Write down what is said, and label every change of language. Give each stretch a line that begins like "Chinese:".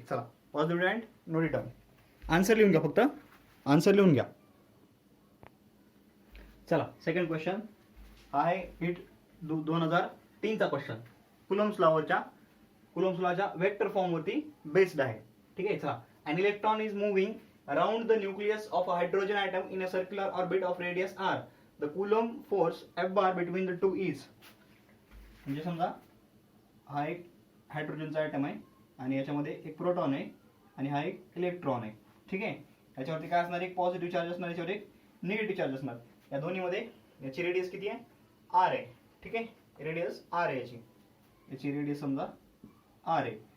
Marathi: चला
English: Pause the video and note it down.
Marathi: Answer लिहून घ्या, फक्त आन्सर लिहून घ्या. चला सेकंड क्वेश्चन आहे hit 2003चा question. Coulombs लॉच्या vector फॉर्मवरती based आहे. ठीक आहे, चला.
English: An electron is moving around the nucleus of a hydrogen atom in a circular orbit of radius r. The Coulomb force F bar between the two is.
Marathi: म्हणजे समजा हा एक हायड्रोजनचा item आहे आणि याच्यामध्ये एक प्रोटॉन आहे आणि हा एक इलेक्ट्रॉन आहे. ठीक आहे, याच्यावरती काय असणार, एक पॉझिटिव्ह चार्ज असणार, याच्यावर एक निगेटिव्ह चार्ज असणार. या दोन्हीमध्ये याची रेडियस किती आहे, आर आहे. ठीक आहे, रेडियस आर आहे याची रेडियस समजा आर आहे.